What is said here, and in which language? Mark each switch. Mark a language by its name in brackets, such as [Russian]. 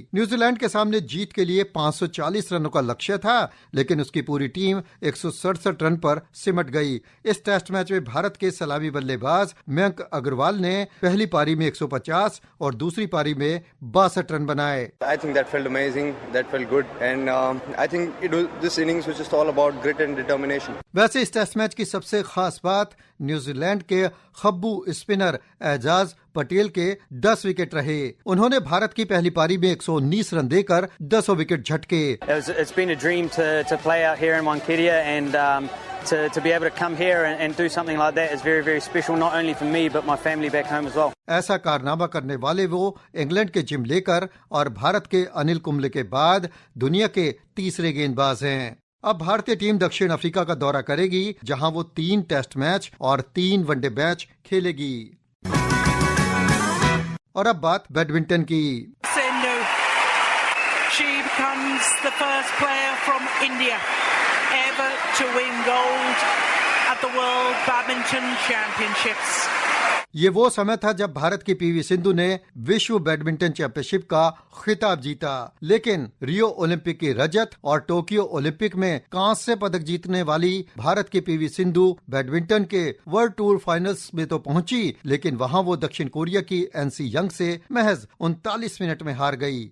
[Hindi] New Zealand के सामने जीत के लिए 540 रनों का लक्ष्य था, लेकिन उसकी पूरी टीम 167 रन पर सिमट गई। इस टेस्ट मैच में भारत के सलामी बल्लेबाज मयंक अग्रवाल ने पहली पारी में 150 और दूसरी पारी में 62 रन बनाए। [English] I think that felt amazing, that felt good, and I think this innings was just all about grit and determination. [Hindi] वैसे इस टेस्ट मैच की सबसे खास बात न्यूजीलैंड के खब्बू स्पिनर एजाज पटेल के 10 विकेट रहे। उन्होंने भारत की पहली पारी में 119 रन देकर 10 विकेट झटके। It's been a dream to play out here in Wankhede and to be able to come here and do something like that is very, very special, not only for me but my family back home as well. ऐसा कारनामा करने वाले वो England के gym लेकर और भारत के अनिल कुंबले के बाद दुनिया के तीसरे गेंदबाज हैं। अब भारतीय टीम दक्षिण अफ्रीका का दौरा करेगी, जहां वो 3 टेस्ट मैच और 3 वनडे मैच खेलेगी। और अब बात बैडमिंटन की। [English] She becomes the first player from India ever to win gold at the World Badminton Championships. [Hindi] ये वो समय था जब भारत की पीवी सिंधु ने विश्व बैडमिंटन चैंपियनशिप का खिताब जीता, लेकिन रियो ओलंपिक की रजत और टोक्यो ओलंपिक में कांस्य पदक जीतने वाली भारत की पीवी सिंधु बैडमिंटन के वर्ल्ड टूर फाइनल्स में तो पहुंची, लेकिन वहां वो दक्षिण कोरिया की एनसी यंग से महज 39 मिनट में हार गई।